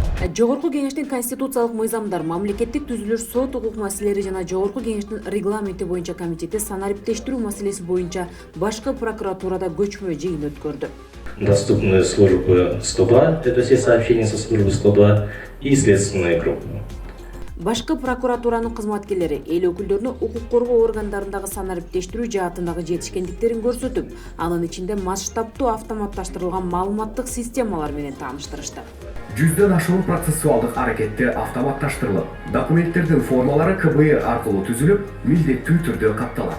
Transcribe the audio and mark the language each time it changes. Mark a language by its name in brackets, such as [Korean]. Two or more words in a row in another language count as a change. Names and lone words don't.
[Kyrgyz] Жогорку кеңештин конституциялык мыйзамдар, мамлекеттик түзүлүш, сот укук маселелери жана Жогорку кеңештин регламенти боюнча комитети санариптештирүү маселеси боюнча башкы прокуратурада көчмө жыйын өткөрдү. [Russian] Доступны службы 102, это все сообщения со службы 102 и следственная группа. [Kyrgyz] Башкы прокуратуранын кызматкерлери эл өкүлдөрүнө укук коргоо органдарындагы санариптештирүү жаатындагы жетишкендиктерин көрсөтүп, анын ичинде масштабтуу автоматташтырылган маалыматтык системалар менен тааныштырышты. 100дөн ашуун процессуалдык аракетти автоматташтырылып, документтердин формалары КБР аркылуу түзүлүп, милдеттүү түрдө катталат.